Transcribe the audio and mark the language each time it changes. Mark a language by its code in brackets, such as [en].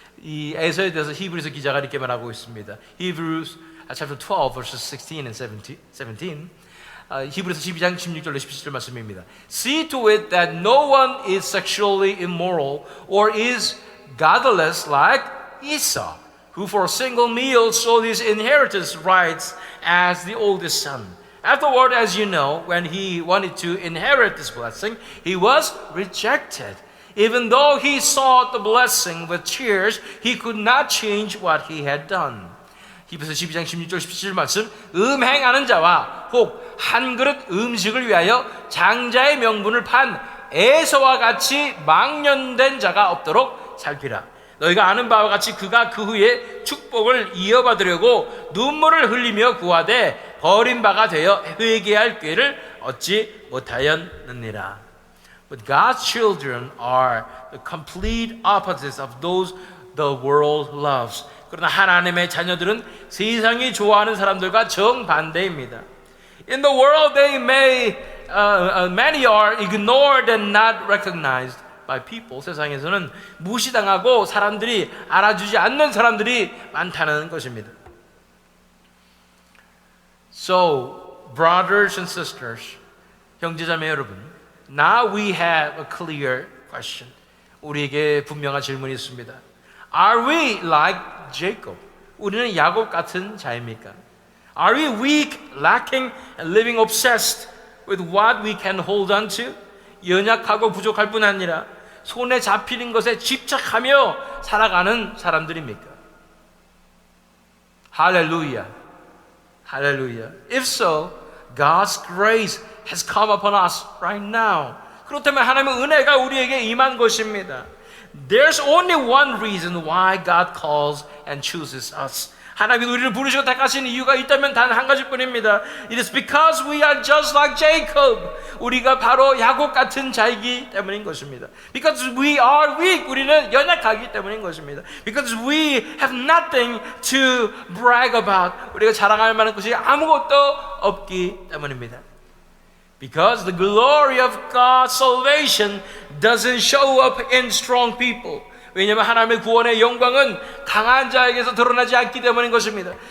[ko] 이 에서에 대해서 히브리서 기자가 이렇게 말하고 있습니다. [en] Hebrews chapter 12 verses 16 and 17. [ko] 히브리서 12장 16절로 17절 말씀입니다. [en] See to it that no one is sexually immoral or is godless like Esau, who for a single meal sold his inheritance rights as the oldest son. Afterward, as you know, when he wanted to inherit this blessing, he was rejected. Even though he sought the blessing with tears, he could not change what he had done. [ko] 히브리서 12장 16절 17절 말씀, 음행하는 자와 혹 한 그릇 음식을 위하여 장자의 명분을 판 에서와 같이 망령된 자가 없도록 살피라. 너희가 아는 바와 같이 그가 그 후에 축복을 이어받으려고 눈물을 흘리며 구하되 버림바가 되어 회개할 기회를 얻지 못하였느니라. [en] But God's children are the complete opposites of those the world loves. [ko] 그러나 하나님의 자녀들은 세상이 좋아하는 사람들과 정반대입니다. [en] In the world they may, many are ignored and not recognized by people. [ko] 세상에서는 무시당하고 사람들이 알아주지 않는 사람들이 많다는 것입니다. [en] So, brothers and sisters, [ko] 형제자매 여러분, [en] now we have a clear question. [ko] 우리에게 분명한 질문이 있습니다. [en] Are we like Jacob? [ko] 우리는 야곱 같은 자입니까? [en] Are we weak, lacking, and living obsessed with what we can hold on to? [ko] 연약하고 부족할 뿐 아니라 손에 잡히는 것에 집착하며 살아가는 사람들입니까? 할렐루야. 할렐루야. [en] If so, God's grace has come upon us right now. [ko] 그렇다면 하나님의 은혜가 우리에게 임한 것입니다. [en] There's only one reason why God calls and chooses us. [ko] 하나님이 우리를 부르시고 택하신 이유가 있다면 단 한 가지뿐입니다. [en] It is because we are just like Jacob. [ko] 우리가 바로 야곱 같은 자이기 때문인 것입니다. [en] Because we are weak. [ko] 우리는 연약하기 때문인 것입니다. [en] Because we have nothing to brag about. [ko] 우리가 자랑할 만한 것이 아무것도 없기 때문입니다. [en] Because the glory of God's salvation doesn't show up in strong people. [ko] 왜냐하면 하나님의 구원의 영광은 강한 자에게서 드러나지 않기 때문인 것입니다.